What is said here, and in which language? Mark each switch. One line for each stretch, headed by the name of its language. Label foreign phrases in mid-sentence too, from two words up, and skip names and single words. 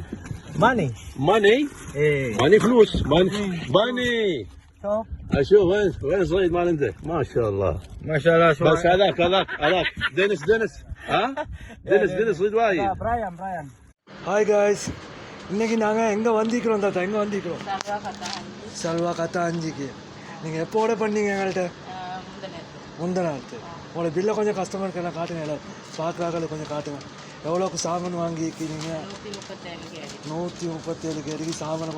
Arabic: ماني ماني ايه ماني فلوس ماني شوف اشوف وين صيد مال انت ما شاء الله ما شاء الله شو بس هذاك دينيس ها دينيس صيد وايد برايان
English: Hi guys,
Tamil: இன்றைக்கி நாங்கள் எங்கே வந்திக்கிறோம் தாத்தா? எங்கே வந்திக்கிறோம்? சல்வா கத்தா 5க்கு. நீங்கள் எப்போ ஆர்டர் பண்ணீங்க எங்கள்கிட்ட? முந்தின நாள். உங்களோட பில்லை கொஞ்சம் கஸ்டமருக்கு எல்லாம் காட்டுங்க, எல்லாம் பார்க்குறாக்களுக்கு கொஞ்சம் காட்டுங்க. எவ்வளோக்கு சாமான் வாங்கிக்கிறீங்க? 137 கேடிக்கு சாமான்.